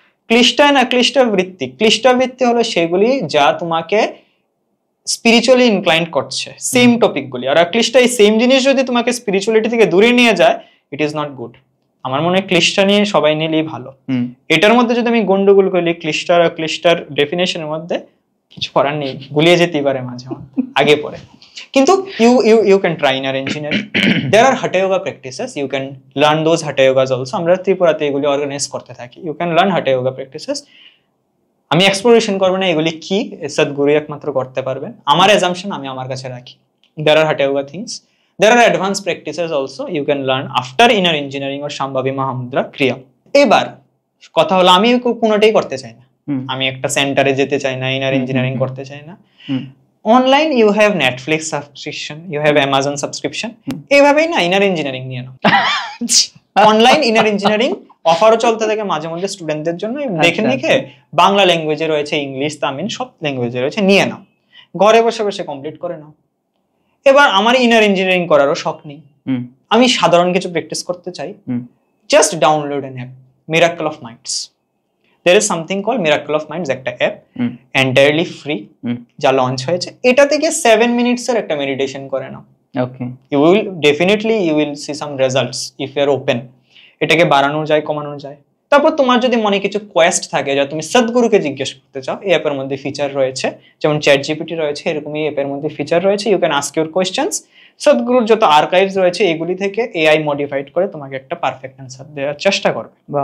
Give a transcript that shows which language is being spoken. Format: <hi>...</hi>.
<bn>ক্লিষ্টা and অক্লিষ্ট বৃত্তি, ক্লিষ্ট বৃত্তি হলো সেগুলি যা তোমাকে স্পিরিচুয়ালি ইনক্লাইন্ড করছে, সেম টপিক গুলি। আর ক্লিষ্টা, এই সেম জিনিস যদি তোমাকে স্পিরিচুয়ালিটি থেকে দূরে নিয়ে যায়,</bn> <en>It is not good.</en> <bn>আমার মনে হয় ক্লিষ্টা নিয়ে সবাই নিলেই ভালো। এটার মধ্যে যদি আমি গন্ডগোল করি, ক্লিষ্টার আর ক্লিষ্টার ডেফিনেশনের মধ্যে কিছু করার নেই, গুলিয়ে যেতেই পারে মাঝে আগে পরে। কিন্তু</bn> <en>you can try inner engineering. There are hatha yoga practices, you can learn those hatha yogas also.</en> <bn>আমরা ত্রিপুরাতে এগুলি অর্গানাইজ করতে থাকি।</bn> <en>You can learn hatha yoga practices.</en> <bn>আমি এক্সপ্লোরেশন করব না এগুলি কি, সদ্গুরু একমাত্র করতে পারবেন। আমার অ্যাজাম্পশন আমি আমার কাছে রাখি।</bn> <en>There are hatha yoga things. There are advanced practices also you can learn after inner engineering or Shambhavi Mahamudra Kriya.</en> <bn>এবার কথা হলো, আমি কোনোটাই করতে চাই না। আমি একটা সেন্টারে যেতে চাই না, ইনার ইঞ্জিনিয়ারিং করতে চাই না।</bn> <en>online you have Netflix subscription, you have Amazon subscription,</en> <bn>এইভাবেই না ইনার ইঞ্জিনিয়ারিং নিয়ে নাও। অনলাইন ইনার ইঞ্জিনিয়ারিং অফারও চলতে থাকে মাঝে মধ্যে স্টুডেন্টদের জন্য। দেখে দেখে বাংলা ল্যাঙ্গুয়েজে রয়েছে, ইংলিশ, তামিল, সব ল্যাঙ্গুয়েজে রয়েছে, নিয়ে নাও, ঘরে বসে বসে কমপ্লিট করে নাও। এবার আমার ইনার ইঞ্জিনিয়ারিং করারও শখ নেই, আমি সাধারণ কিছু প্র্যাকটিস করতে চাই।</bn> <en>Just download an app, miracle of minds. There is something called Miracle of Minds,</en> <bn>একটা অ্যাপ, এন্টায়ারলি ফ্রি, যা লঞ্চ হয়েছে। এটা থেকে 7 মিনিটস এর একটা মেডিটেশন করে নাও।</bn> <en>Okay, you will see some results if you are open.</en> <bn>এটাকে বাড়ানো যায়, কমানো যায়। তারপর তোমার যদি মনে কিছু কোয়েস্ট থাকে যা তুমি সদ্গুরুকে জিজ্ঞেস করতে চাও, এই অ্যাপের মধ্যে ফিচার রয়েছে, যেমন চ্যাট জিপিটি রয়েছে, এরকমই এই অ্যাপের মধ্যে ফিচার রয়েছে।</bn> <en>You can ask your questions.</en> <bn>সদ্গুরুর যত আর্কাইভস রয়েছে এগুলি থেকে এআই মডিফাইড করে তোমাকে একটা পারফেক্ট অ্যান্সার দেওয়ার চেষ্টা করবে।</bn>